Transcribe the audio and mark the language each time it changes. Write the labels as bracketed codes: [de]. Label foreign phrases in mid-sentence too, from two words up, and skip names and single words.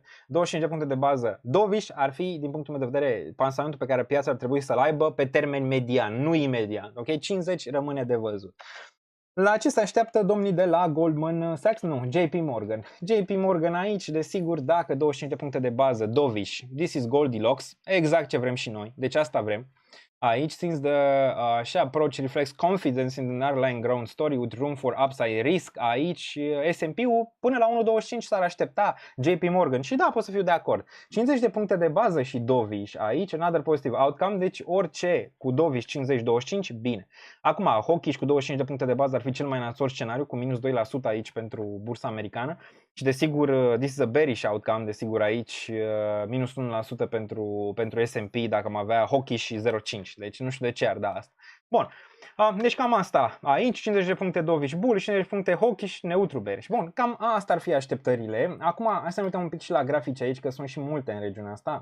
[ro] 25 de puncte de bază dovish ar fi, din punctul meu de vedere, pansamentul pe care piața ar trebui să-l aibă pe termen median, nu imediat, ok? 50 rămâne de văzut. La ce se așteaptă domnii de la Goldman Sachs? Nu, JP Morgan. JP Morgan aici, desigur, dacă 25 de puncte de bază, dovish, [en] this is Goldilocks, [ro] exact ce vrem și noi, deci asta vrem. Aici, [en] since the approach reflects confidence in the underlying growth story with room for upside risk, [ro] aici S&P-ul până la 1.25 s-ar aștepta JP Morgan și da, pot să fiu de acord. 50 de puncte de bază și dovish aici, [en] another positive outcome, [ro] deci orice cu dovish 50-25, bine. Acum, hawkish cu 25 de puncte de bază ar fi cel mai nasol scenariu, cu minus 2% aici pentru bursa americană. Și desigur, [en] this is a bearish outcome, [ro] desigur aici minus 1% pentru S&P dacă am avea hawkish și 0.5. Deci nu știu de ce ar da asta. Bun, deci cam asta. Aici 50 de puncte dovish bullish, 50 de puncte hawkish, neutru bearish. Bun, cam asta ar fi așteptările. Acum hai să ne uităm un pic și la grafici aici, că sunt și multe în regiunea asta.